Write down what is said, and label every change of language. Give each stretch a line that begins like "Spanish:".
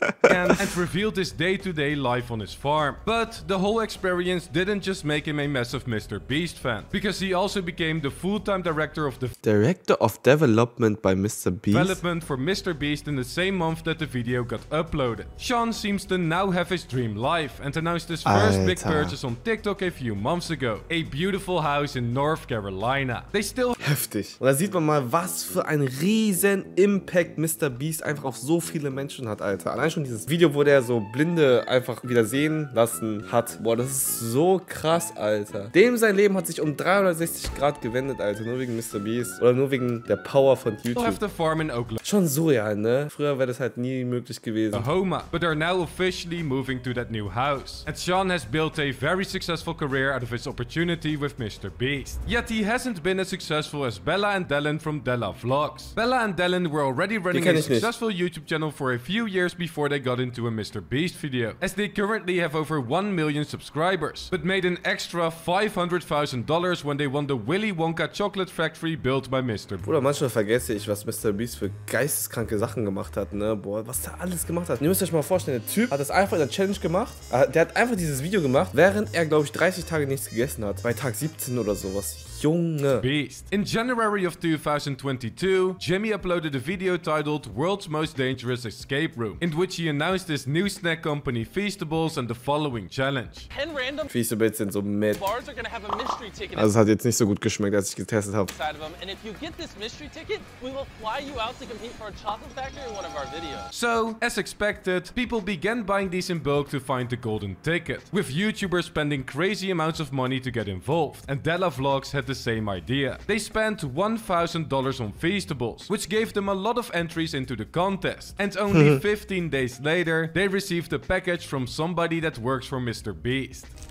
English: and revealed his day-to-day life on his farm. But the whole experience didn't just make him a massive MrBeast fan, because he also became the full-time director of Development by MrBeast. Development for MrBeast in the same month that the video got uploaded. Sean seems to now have his dream life and announced his first big purchase on TikTok a few months ago. A beautiful house in North Carolina. They still...
German: Heftig. Und da sieht man mal, was für ein riesen Impact MrBeast einfach auf so viele Menschen hat, Alter. Allein schon dieses Video, wo der so Blinde einfach wieder sehen lassen hat. Boah, das ist so krass, Alter. Dem sein Leben hat sich um 360 Grad gewendet, Alter. Nur wegen MrBeast. Oder nur wegen der Power von YouTube.
English: have the farm in Oklahoma.
German: Schon so, ja, ne? Früher wäre das halt nie möglich gewesen.
English: But are now officially moving to that new house. And Sean has built a very successful career out of his opportunity with MrBeast. Yet he hasn't been as successful as Bella and Dylan from Della Vlogs. Bella and Dylan were already running a successful YouTube channel for a few years before they got into a MrBeast video, as they currently have over 1 million subscribers, but made an extra $500,000 when they won the Willy Wonka chocolate factory built by MrBeast.
German: Bruder, manchmal vergesse ich, was MrBeast für geisteskranke Sachen gemacht hat, ne? Boah, was der alles gemacht hat. Ihr müsst euch mal vorstellen, der Typ hat das einfach in der Challenge gemacht. Der hat einfach dieses Video gemacht, während er, glaube ich, 30 Tage nichts gegessen hat. Bei Tag 17 oder sowas. Junge.
English: Beast. In January of 2022, Jimmy uploaded a video titled World's Most Dangerous Escape Room, in which he announced his new snack company Feastables and the following challenge. 10 random
German: Feastables sind so mit.
English: bars are gonna have a mystery ticket.
German: Also es hat jetzt nicht so gut geschmeckt, als ich getestet habe.
English: And if you get this mystery ticket, we will fly you out to compete for a chocolate factory in one of our videos. So, as expected, people began buying these in bulk to find the golden ticket, with YouTubers spending crazy amounts of money to get involved, and Della Vlogs had the same idea. They spent $1,000 on Feastables, which gave them a lot of entries into the contest, and only 15 days later, they received a package from somebody that works for MrBeast.